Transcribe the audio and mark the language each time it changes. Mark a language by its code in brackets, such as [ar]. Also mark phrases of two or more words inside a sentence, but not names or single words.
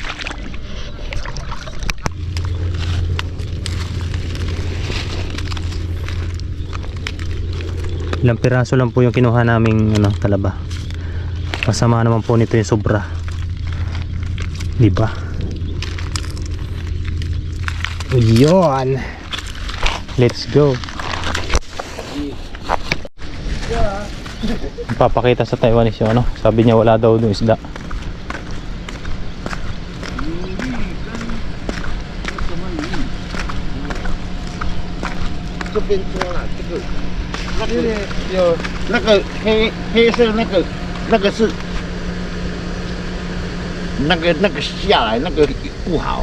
[tl] Ilang piraso lang po yung kinuha naming ano, talaba. Masama naman po nito yung sobra. Diba? Yun. [en] Let's go. [tl] Papakita sa Taiwanese yung ano, sabi niya wala daw yung isda. [zh] 有那个黑色那个是那个下来那个不好，